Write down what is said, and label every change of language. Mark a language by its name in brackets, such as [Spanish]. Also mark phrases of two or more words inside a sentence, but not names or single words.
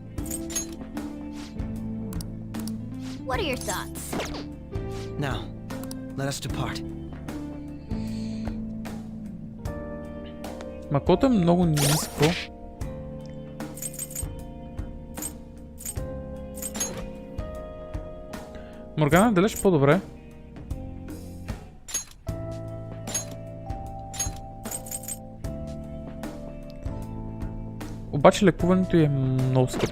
[English] What are your thoughts? Now, let us depart. [Bulgarian] Макото е много ниско. Моргана е далеч по-добре. Обаче лекуването е много скъпо.